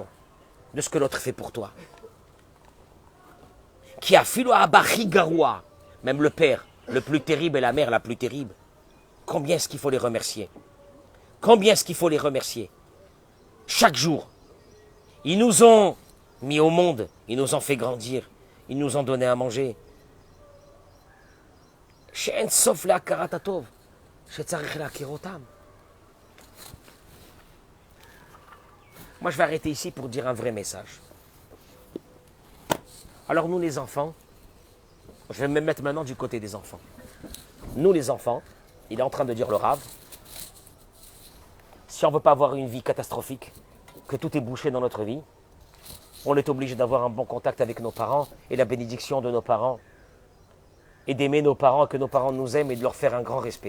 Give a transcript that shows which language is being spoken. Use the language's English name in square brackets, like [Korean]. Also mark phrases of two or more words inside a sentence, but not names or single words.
[French] De ce que l'autre fait pour toi. [Hebrew] כי אפילו אבא שהוא גרוע. [French] Même le père le plus terrible et la mère la plus terrible. Combien est-ce qu'il faut les remercier? Combien est-ce qu'il faut les remercier? Chaque jour. Ils nous ont mis au monde. Ils nous ont fait grandir. Ils nous ont donné à manger. [Hebrew] שאין סוף להכרת הטוב. שצריך להכיר אותם. [French] Moi, je vais arrêter ici pour dire un vrai message. Alors, nous, les enfants, je vais me mettre maintenant du côté des enfants. Nous, les enfants, il est en train de dire le Rav, si on ne veut pas avoir une vie catastrophique, que tout est bouché dans notre vie, on est obligé d'avoir un bon contact avec nos parents et la bénédiction de nos parents, et d'aimer nos parents, que nos parents nous aiment et de leur faire un grand respect.